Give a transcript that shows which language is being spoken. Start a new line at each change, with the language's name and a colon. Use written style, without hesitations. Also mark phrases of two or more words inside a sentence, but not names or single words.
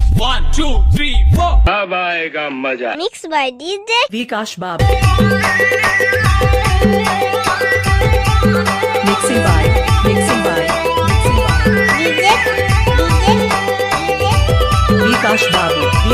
Hindi: 1 2 3 4 अब आएगा मजा।
English: Mixed by DJ Vikash Babu. Mixing by DJ Vikash Babu.